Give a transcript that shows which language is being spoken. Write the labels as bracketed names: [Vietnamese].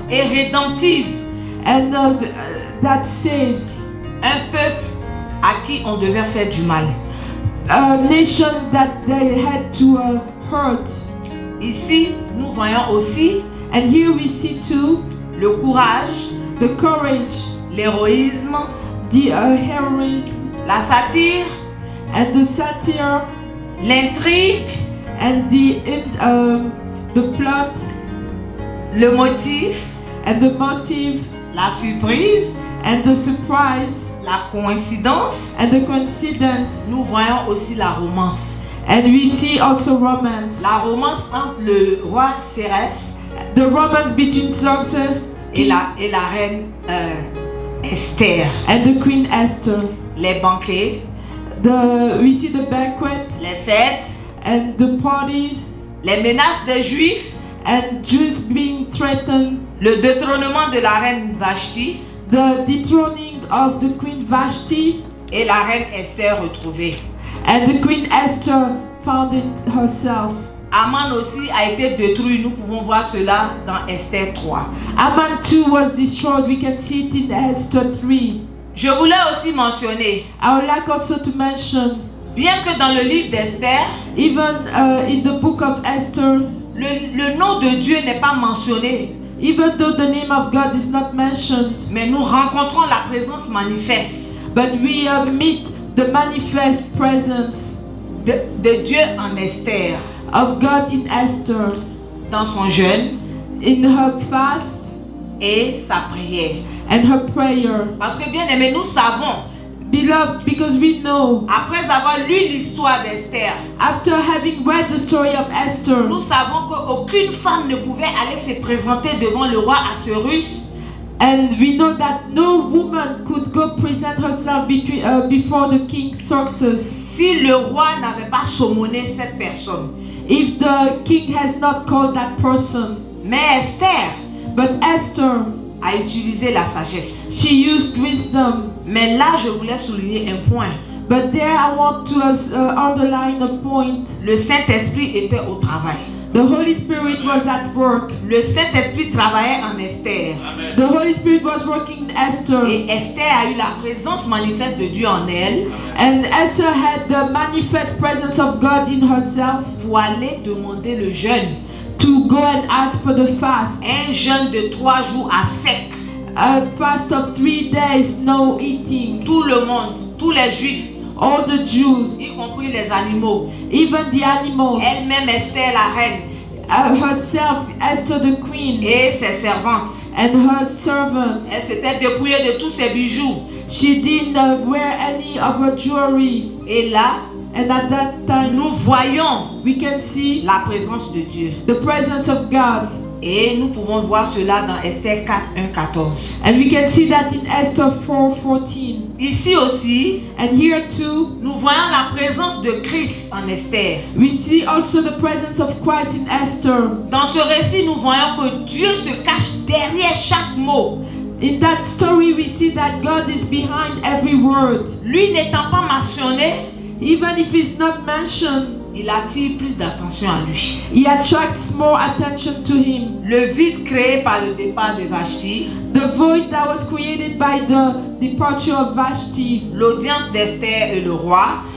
[French] et rédemptive, [English] and that saves [French] un peuple à qui on devait faire du mal. [English] a nation that they had to hurt. [French] Ici, nous voyons aussi [English] And here we see too [French] le courage, [English] the courage, [French] l'héroïsme, [English] the heroism, [French] la satire, [English] and the satire, [French] l'intrigue, [English] and the plot, [French] le motif, [English] and the motive, [French] la surprise, [English] and the surprise, [French] la coïncidence. [English] and the coincidence. [French] Nous voyons aussi la romance. [English] And we see also romance. [French] La romance entre le roi Cérès [English] The romance between Xerxes [French] et la reine Esther. [English] and the Queen Esther. [French] Les banquets, [English] We see the banquet [French] les fêtes, [English] and the parties, [French] les menaces des Juifs, [English] and Jews being threatened, [French] le détrônement de la reine Vashti [English] the dethroning of the Queen Vashti, [French] et la reine Esther retrouvée. [English] and the Queen Esther found it herself. [French] Aman aussi a été détruit. Nous pouvons voir cela dans Esther 3. [English] Ammon too was destroyed. We can see it in Esther 3. [French] Je voulais aussi mentionner, [English] I would like also to mention, [French] bien que dans le livre d'Esther, [English] even in the book of Esther, [French] le nom de Dieu n'est pas mentionné, [English] even though the name of God is not mentioned, [French] mais nous rencontrons la présence manifeste [English] but we meet the manifest presence [French] de Dieu en Esther, [English] of God in Esther, [French] dans son jeûne [English] in her fast [French] et sa prière. [English] and her prayer. [French] Parce que bien aimé, nous savons, [English] Beloved, because we know, [French] après avoir lu l'histoire d'Esther, [English] after having read the story of Esther, [French] nous savons qu'aucune femme ne pouvait aller se présenter devant le roi Assuérus [English] and we know that no woman could go present herself before the king Xerxes [French] si le roi n'avait pas saumonné cette personne. [English] if the king has not called that person. [French] Mais Esther [English] But Esther, [French] a utilisé la sagesse. [English] she used wisdom. [French] Mais là, je voulais souligner un point. [English] But there I want to underline a point. [French] Le Saint-Esprit était au travail. [English] The Holy Spirit was at work. [French] Le Saint-Esprit travaillait en Esther. [English] The Holy Spirit was working in Esther. [French] Et Esther a eu la présence manifeste de Dieu en elle. [English] And Esther had the manifest presence of God in herself [French] Pour aller demander le jeûne. [English] to go and ask for the fast. [French] Un jeûne de 3 jours à sec. [English] A fast of 3 days, no eating. [French] Tout le monde, tous les Juifs, [English] All the Jews, [French] y compris les animaux. [English] even the animals, [French] Elle-même Esther la reine [English] herself, Esther the queen, [French] et ses servantes. [English] and her servants. [French] Elle s'était dépouillée de tous ses bijoux. [English] She didn't wear any of her jewelry. [French] Et là, [English] And at that time, [French] nous voyons [English] we can see [French] la présence de Dieu. [English] the presence of God. [French] Et nous pouvons voir cela dans Esther 4, 1, 14. [English] And we can see that in Esther 4:14. [French] Ici aussi, [English] And here too, [French] nous voyons la présence de Christ en Esther. [English] we see also the presence of Christ in Esther. [French] Dans ce récit, nous voyons que Dieu se cache derrière chaque mot. [English] In that story, we see that God is behind every word. [French] Lui n'étant pas mentionné, [English] Even if it's not mentioned, [French] il attire plus d'attention à lui. [English] he attracts more attention to him. [French] Le vide créé par le départ de Vashti, [English] The void that was created by the departure of Vashti, [French] l'audience d'Esther et le roi,